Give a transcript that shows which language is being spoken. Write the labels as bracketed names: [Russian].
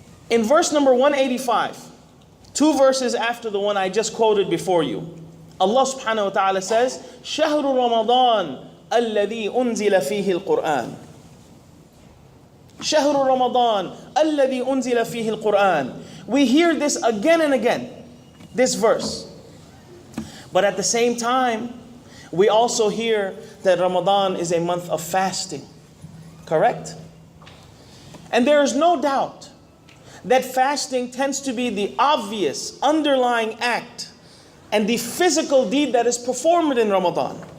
[English] In verse number 185, 2 verses after the one I just quoted before you, Allah subhanahu wa ta'ala says, [Arabic] شهر رمضان الذي أنزل فيه القرآن. شهر رمضان الذي أنزل فيه القرآن. [English] We hear this again and again, this verse. But at the same time, we also hear that Ramadan is a month of fasting. Correct? And there is no doubt that fasting tends to be the obvious underlying act and the physical deed that is performed in Ramadan.